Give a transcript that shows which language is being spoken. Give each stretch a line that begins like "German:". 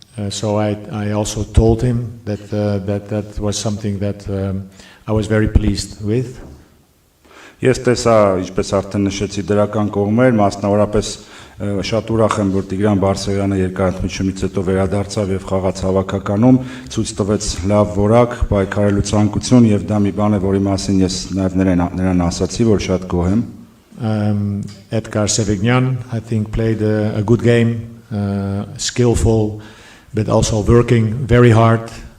English: So I also told him that was something that I was very pleased with.
Armenian: Ես տեսա, ինչպես արդեն նշեցի, դրական կողմեր, մասնավորապես շատ ուրախ եմ, որ Տիգրան Բարսեղյանը երկարատմությունից հետո վերադարձավ եւ խաղաց հավաքականում, ցույց տվեց լավ որակ, պայքարելու ցանկություն եւ դա մի բան է, որի մասին ես նաեւ նրան ասացի, որ շատ գոհ եմ։
English: Edgar Sevignan, I think, played a good game, skillful, but also working very hard.